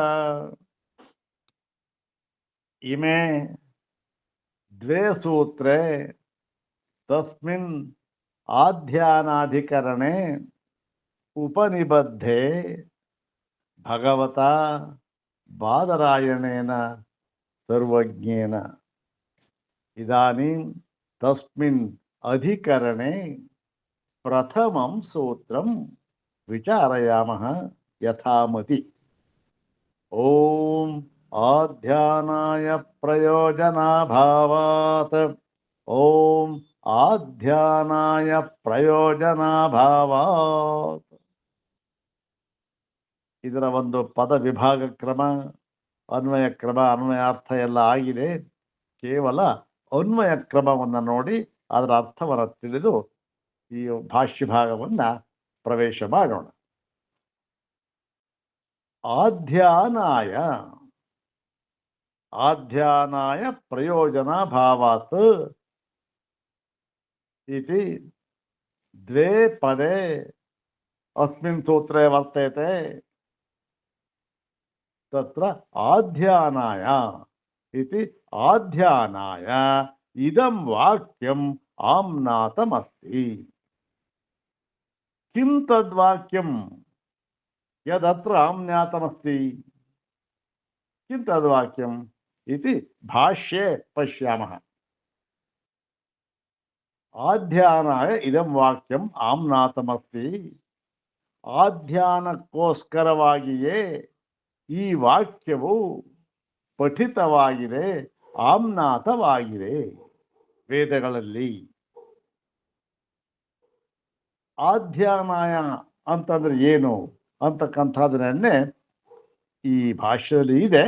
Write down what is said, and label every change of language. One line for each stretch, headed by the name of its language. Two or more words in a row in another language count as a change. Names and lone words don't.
Sanskrit: इमे द्वे सूत्रे तस्मिन् आध्यानाधिकरणे उपनिबद्धे भगवता बादरायणेन सर्वज्ञेन इदानीं तस्मिन् अधिकरणे प्रथमं सूत्रं विचारयामः यथामति. ॐ आध्यानाय प्रयोजनाभावात् ॐ आध्यानाय प्रयोजनाभावात्.
Kannada: ಇದರ ಒಂದು ಪದ ವಿಭಾಗ ಕ್ರಮ, ಅನ್ವಯ ಕ್ರಮ, ಅನ್ವಯಾರ್ಥ ಎಲ್ಲ ಆಗಿದೆ. ಕೇವಲ ಅನ್ವಯ ಕ್ರಮವನ್ನು ನೋಡಿ ಅದರ ಅರ್ಥವನ್ನು ತಿಳಿದು ಈ ಭಾಷ್ಯ ಭಾಗವನ್ನು ಪ್ರವೇಶ ಮಾಡೋಣ.
Sanskrit: आध्यानाय आध्यानाय प्रयोजनाभावात् इति द्वे पदे अस्मिन् सूत्रे वर्तते. तत्र आध्यानाय इति आध्यानाय इदं वाक्यं आम्नातमस्ति. किं तद्वाक्यं यदत्र आम्नातमस्ति? किं तद्वाक्यं इति भाष्ये पश्यामः. आध्यानाय इदं वाक्यं आम्नातमस्ति.
Kannada: ಆಧ್ಯಾನಕ್ಕೋಸ್ಕರವಾಗಿಯೇ ಈ ವಾಕ್ಯವು ಪಠಿತವಾಗಿದೆ, ಆಮ್ನಾತವಾಗಿದೆ ವೇದಗಳಲ್ಲಿ. ಆಧ್ಯಾನಾಯ ಅಂತಂದ್ರೆ ಏನು ಅಂತಕ್ಕಂಥದ್ದನ್ನೇ ಈ ಭಾಷೆಯಲ್ಲಿ ಇದೆ.